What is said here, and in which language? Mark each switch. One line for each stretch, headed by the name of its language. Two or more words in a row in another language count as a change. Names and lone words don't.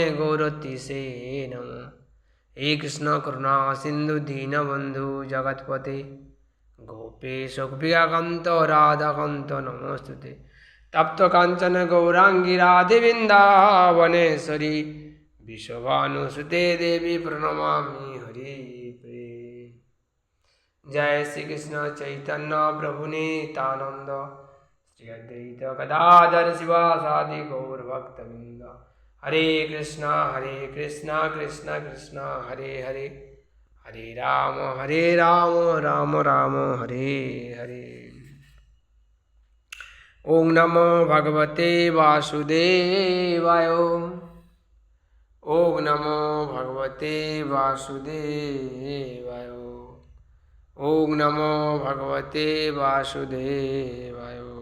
Sanskrit: गौरतीसे नमो हे कृष्ण करुणा सिंधु दीनबंधु जगतपते गोपेश गोपिकान्त राधाकान्त नमोस्तुते तप्त कांचन गौरांगी राधे वृंदावनेश्वरी विश्वभानुसुते देवी प्रणमामि हरि प्रिय जय श्री कृष्ण चैतन्य प्रभु नित्यानंद श्री अद्वैत गदाधर शिवासादि गौर भक्तवृंद हरे कृष्णा कृष्ण कृष्ण हरे हरे हरे राम राम राम हरे हरे ओम नमो भगवते वासुदेवाय ओम नमो भगवते वासुदेवाय ओम नमो भगवते वासुदेवाय